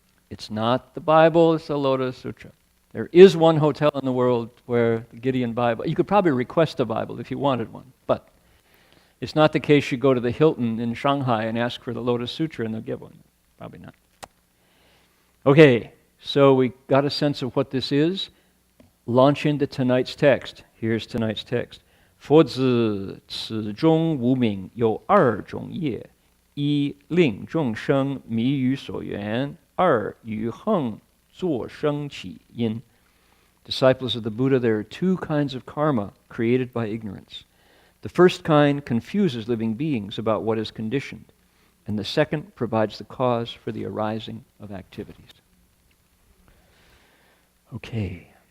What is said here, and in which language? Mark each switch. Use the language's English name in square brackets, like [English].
[English] It's not the Bible, it's the Lotus Sutra. There is one hotel in the world where the Gideon Bible, you could probably request a Bible if you wanted one, but it's not the case you go to the Hilton in Shanghai and ask for the Lotus Sutra and they'll give one. Probably not. Okay, so we got a sense of what this is. Launch into tonight's text. Here's tonight's text. [Chinese] 佛子此中无名，有二种业：一令众生迷于所缘，二与恒作生起因。 [English] Disciples of the Buddha, there are two kinds of karma created by ignorance. The first kind confuses living beings about what is conditioned, and the second provides the cause for the arising of activities. Okay.